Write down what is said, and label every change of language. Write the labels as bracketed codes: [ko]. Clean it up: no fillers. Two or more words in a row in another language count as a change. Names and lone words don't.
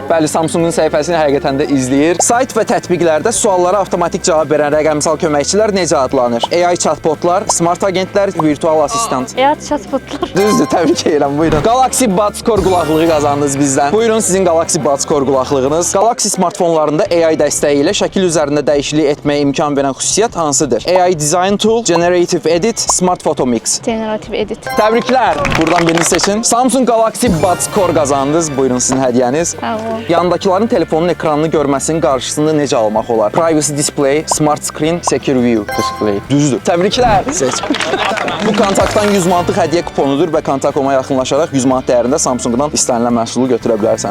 [az] Bəli, Samsungun səhifəsini həqiqətən də izləyir. Sayt və tətbiqlərdə suallara avtomatik cavab verən rəqəmsal köməkçilər necə adlanır? [en] AI chatbotlar, smart agentlər, virtual assistant. [az] Chatbotlar. Düzdür, təbrik edirəm. Buyurun. Galaxy Buds Core qulaqlığı qazandınız bizdən. Buyurun sizin Galaxy Buds Core qulaqlığınız. Galaxy smartfonlarında AI dəstəyi ilə şəkil üzərində dəyişiklik etməyə imkan verən xüsusiyyət hansıdır? [en] AI Design Tool, Generative Edit, Smart Photo Mix. Generative edit. [az] Təbriklər. Buradan birini seçin. Samsung Galaxy Buds Core qazandınız. Buyurun sizin hədiyyəniz. Tamam. Yandakıların telefonun ekranını görməsinin qarşısında necə almaq olar? [en] Privacy Display, Smart Screen, Secure View. [az] Display. Düzdür. Təbriklər. Seç. Bu kontaktdan 100 manatlıq hədiyyə kuponudur və Kontakoma yaxınlaşaraq 100 manat dəyərində Samsungdan istənilən məhsulu götürə bilərsən.